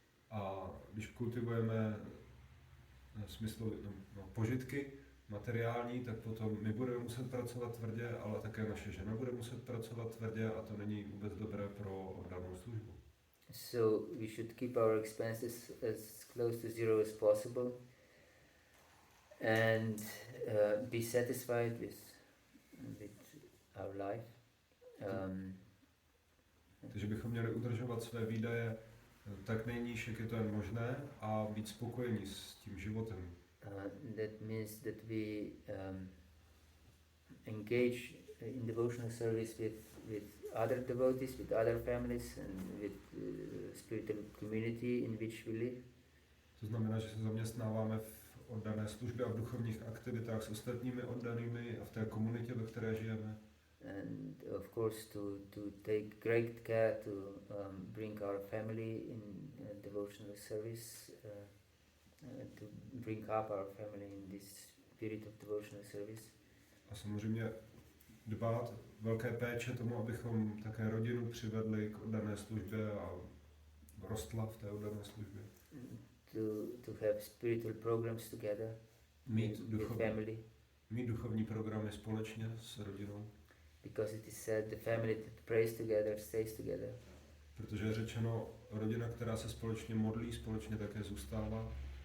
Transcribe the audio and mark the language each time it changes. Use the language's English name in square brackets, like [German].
[Czech] A když kultivujeme smysl požitky materiální, tak potom my budeme muset pracovat tvrdě, ale také naše žena bude muset pracovat tvrdě a to není vůbec dobré pro danou službu. [English] So we should keep our expenses as close to zero as possible and be satisfied with our life. [Czech] Takže bychom měli udržovat své výdaje tak nejníž, jak je to jen možné, a být spokojení s tím životem. [English] That means that we engage in devotional service with other devotees, with other families and with spiritual community in which we live. [Czech] To znamená, že se zaměstnáváme v oddané službě a v duchovních aktivitách s ostatními oddanými a v té komunitě, ve které žijeme. [English] And of course to take great care to bring our family in devotional service, to bring up our family in this spirit of devotional service. [Czech] A samozřejmě dbát velké péče tomu, abychom také rodinu přivedli k oddané službě a rostla v té oddané službě. [English] To have spiritual programs together with family. [Czech] Mít duchovní programy společně s rodinou. [English] Because it is said the family that prays together stays together. [Czech] Protože je řečeno, rodina, která se společně modlí, společně také zůstává.